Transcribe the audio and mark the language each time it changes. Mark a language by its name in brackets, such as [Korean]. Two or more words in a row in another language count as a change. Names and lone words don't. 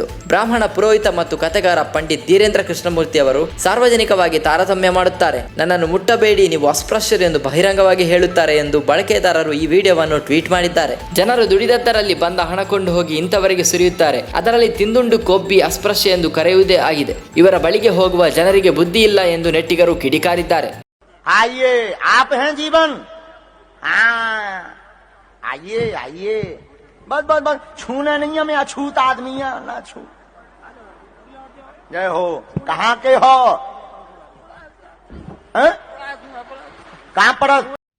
[Kannada] ಬ್ರಾಹ್ಮಣ ಪುರೋಹಿತ ಮತ್ತು ಕಥೆಗಾರ ಪಂಡಿತ್ ಧೀರೇಂದ್ರ ಕೃಷ್ಣಮೂರ್ತಿ ಅವರು ಸಾರ್ವಜನಿಕವಾಗಿ ತಾರತಮ್ಯ ಮಾಡುತ್ತಾರೆ, ನನ್ನನ್ನು ಮುಟ್ಟಬೇಡಿ, ನೀವು ಅಸ್ಪೃಶ್ಯರು ಎಂದು ಬಹಿರಂಗವಾಗಿ ಹೇಳುತ್ತಾರೆ ಎಂದು ಬಳಕೆದಾರರು ಈ ವಿಡಿಯೋವನ್ನು ಟ್ವೀಟ್ ಮಾಡಿದ್ದಾರೆ. ಜನರು ದುಡಿದದ್ದರಲ್ಲಿ ಬಂದ ಹಣ ಕೊಂಡು ಹೋಗಿ ಇಂಥವರಿಗೆ ಸುರಿಯುತ್ತಾರೆ, ಅದರಲ್ಲಿ ತಿಂದುಂಡು ಕೊಬ್ಬಿ ಅಸ್ಪೃಶ್ಯ ಎಂದು ಕರೆಯುವುದೇ ಆಗಿದೆ. ಇವರ ಬಳಿಗೆ ಹೋಗುವ ಜನರಿಗೆ ಬುದ್ಧಿ ಇಲ್ಲ ಎಂದು ನೆಟ್ಟಿಗರು ಕಿಡಿಕಾರಿದ್ದಾರೆ. [Hindi] आइए, आप हैं जीवन। हाँ, आइए आइए, बस बस बस, छूना नहीं है, मैं अछूत आदमी है ना, छू। जय हो। कहाँ के हो? कहाँ पर?